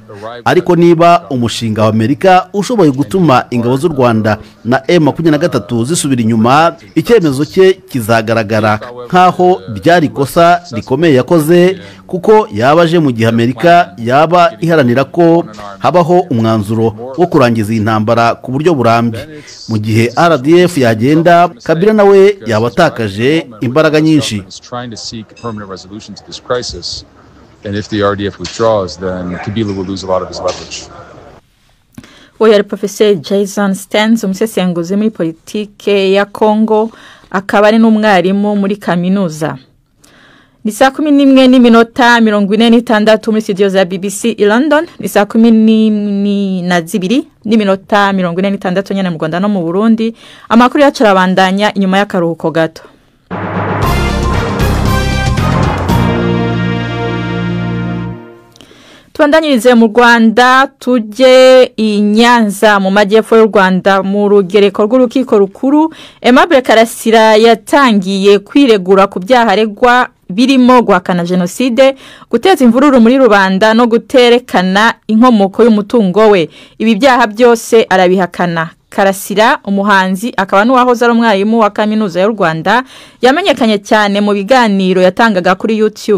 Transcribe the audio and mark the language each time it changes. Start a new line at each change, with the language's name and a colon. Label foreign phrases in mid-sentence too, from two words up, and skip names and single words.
Kinyarwanda: Ariko niba umushinga wa Amerika ushoboye gutuma ingabo z'u Rwanda na M23 zisubira inyuma, icyemezo cye kizagaragara nkaho ryari kosa rikomeye yakoze, kuko yabaje mu gihe Amerika yaba iharanira ko habaho umwanzuro wo kurangiza iyi ntambara ku buryo burambye. Mu gihe RDF yagenda, Kabila nawe yabatakaje imbaraga nyinshi.
English: And if the RDF withdraws, then Kabila will lose a lot of his leverage.
Kinyarwanda: Oya Professor Jason Stanz, umusesenguzi muri politike ya Kongo, akaba ari n'umwarimu muri kaminuza.
Rundi: Ni saa 11:46 muri studio za BBC i London, ni saa 12:46 nyene mu Rwanda no mu Burundi. Amakuru yacu arabandanya inyuma y'akaruhuko gato.
Kinyarwanda: Tubandanyirize mu Rwanda, tujye i Nyanza mu majyepfo y'u Rwanda mu rugereko rw'urukiko rukuru. Aimable Karasira yatangiye kwiregura ku byaha aregwa birimo guhakana jenoside, guteza imvururu muri rubanda no guterekana inkomoko y'umutungo we. Ibi byaha byose arabihakana. Karasira, umuhanzi akaba n'uwahoze ari umwarimu wa kaminuza y'u Rwanda, yamenyekanye cyane mu biganiro yatangaga kuri YouTube.